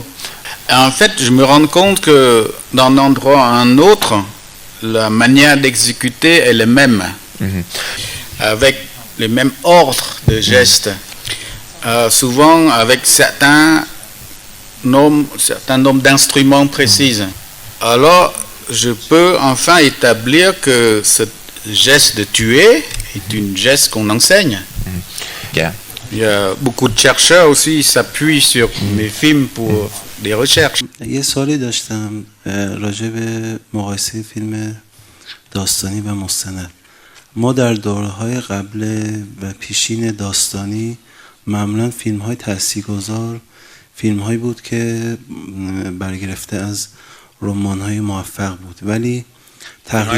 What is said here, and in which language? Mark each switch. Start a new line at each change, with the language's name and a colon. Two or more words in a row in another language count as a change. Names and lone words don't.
French: Et en fait, je me rends compte que d'un endroit à un autre, la manière d'exécuter est la même, avec les mêmes ordres de gestes, souvent avec certains nombres d'instruments précis. Alors, je peux enfin établir que ce geste de tuer est un geste qu'on enseigne. Il y a beaucoup de chercheurs aussi qui s'appuient sur mes films pour des recherches.
Persian: یه سوالی داشتم راجع به مقایسه فیلم داستانی و مستند. ما در دوره‌های قبل و پیشین داستانی معمولاً فیلم‌های تاثیرگذار فیلم‌هایی بود که برگرفته از رمان‌های موفق بود، ولی تقریباً